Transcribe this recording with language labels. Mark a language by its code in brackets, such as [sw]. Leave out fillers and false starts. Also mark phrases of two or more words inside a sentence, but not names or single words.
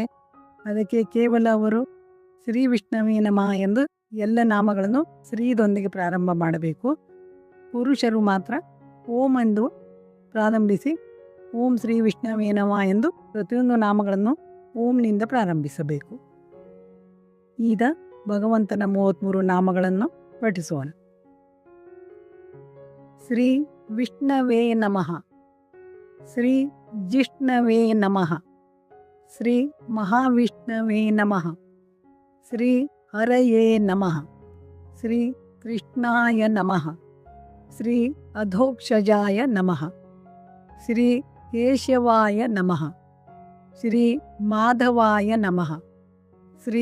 [kn] ಅದಕ್ಕೆ ಕೇವಲ ಅವರು [sa] ಶ್ರೀ ವಿಷ್ಣವೇ ನಮಃ [kn] ಎಂದು ಎಲ್ಲ ನಾಮಗಳನ್ನು ಶ್ರೀದೊಂದಿಗೆ ಪ್ರಾರಂಭ ಮಾಡಬೇಕು. ಪುರುಷರು ಮಾತ್ರ ಓಂ ಎಂದು ಪ್ರಾರಂಭಿಸಿ [sa] ಓಂ ಶ್ರೀ ವಿಷ್ಣವೇ ನಮಃ [kn] ಎಂದು ಪ್ರತಿಯೊಂದು ನಾಮಗಳನ್ನು ಓಂನಿಂದ ಪ್ರಾರಂಭಿಸಬೇಕು. ಈಗ ಭಗವಂತನ 33 ನಾಮಗಳನ್ನು ಪಠಿಸೋಣ. [sa] ಶ್ರೀ ವಿಷ್ಣವೇ ನಮಃ, ಶ್ರೀ ಜಿಷ್ಣವೇ ನಮಃ, ಶ್ರೀ ಮಹಾವಿಷ್ಣವೇ ನಮಃ, ಶ್ರೀ ಹರಯೇ ನಮಃ, ಶ್ರೀ ಕೃಷ್ಣಾಯ ನಮಃ, ಶ್ರೀ ಅಧೋಕ್ಷಜಾಯ ನಮಃ, ಶ್ರೀ ಕೇಶವಾಯ ನಮಃ, ಶ್ರೀ ಮಾಧವಾಯ ನಮಃ, ಶ್ರೀ